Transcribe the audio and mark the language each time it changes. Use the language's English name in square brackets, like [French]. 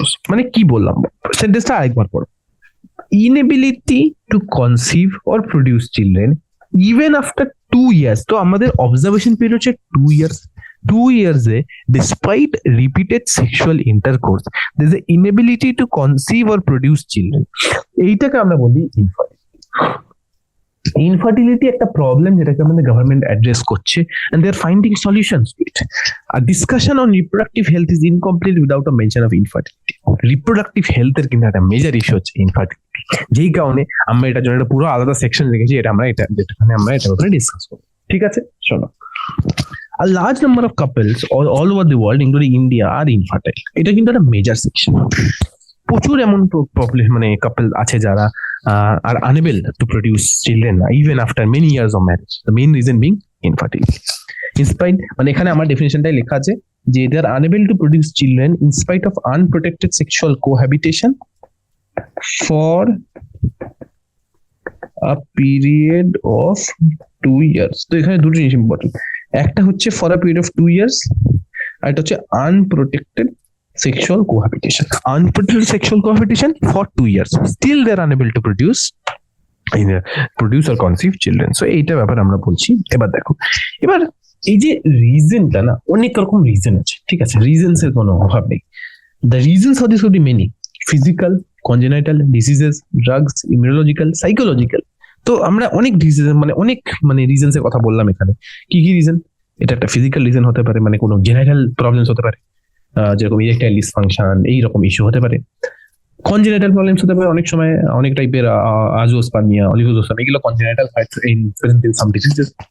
[Bangla] মানে কি বললাম, সেন্টেন্সটা আরেকবার পড়ো। [English] inability to conceive or produce children even after 2 years, [Bangla] তো আমাদের অবজারভেশন পিরিয়ড হচ্ছে [English] 2 years। 2 years এ despite repeated sexual intercourse there is an inability to conceive or produce children, [Bangla] এইটাকে আমরা বলি ইনফার্টিলিটি। ইনফার্টিলিটি একটা প্রবলেম যেটাকে আমাদের গভর্নমেন্ট অ্যাড্রেস করছে [English] and they are finding solutions to it. A discussion on reproductive health is incomplete without a mention of infertility. [Bangla] Reproductive হেলথের কিন্তু একটা মেজর ইস্যু হচ্ছে ইনফার্টিলিটি, যেই কারণে আমরা এটার জন্য একটা পুরো আলাদা সেকশন রেখেছি, এটা আমরা যেটাখানে আমরা এটা ব্যাপারে ডিসকাস করব। ঠিক আছে, শোনো, [English] a large number of couples all over the world including India are infertile. [Bangla] এটা কিন্তু একটা মেজর সেকশন। প্রচুর এমন পপুলেশন মানে কাপল আছে যারা [English] আর unable to produce children even after many years of marriage, the main reason being infertility. [Bangla] In spite, মানে এখানে আমার ডেফিনিশনটাই লেখা আছে যে [English] they are unable to produce children in spite of unprotected sexual cohabitation for a period of 2 years. [Bangla] তো এখানে দুটো জিনিস ইম্পর্টেন্ট, একটা হচ্ছে [English] for a period of 2 years, [Bangla] আর এটা হচ্ছে [English] Unprotected sexual cohabitation. Unprotected sexual cohabitation for 2 years. Still they are unable to produce or conceive children. [Bangla] So এইটা ব্যাপার আমরা বলছি। এবার দেখো, এবার এই যে রিজনটা না, অনেক রকম রিজন আছে। ঠিক আছে, রিজনস এর কোনো অভাব নেই। [English] The reasons for this could be many: physical, congenital diseases, drugs, immunological, psychological. [Bangla] তো আমরা অনেক ডিজিজ মানে রিজনস এর কথা বললাম এখানে। কি কি রিজন? এটা একটা ফিজিক্যাল রিজন হতে পারে, মানে কোনো জেনারেল প্রবলেমস হতে পারে, যেরকম ইরেকটাইল ডিসফাংশন, এইরকম ইস্যু হতে পারে। কনজেনিটাল প্রবলেমস হতে পারে অনেক সময়, অনেক টাইপের আজোস্পার্মিয়া, অলিগোস্পার্মিয়া, এগুলো congenital present in some diseases.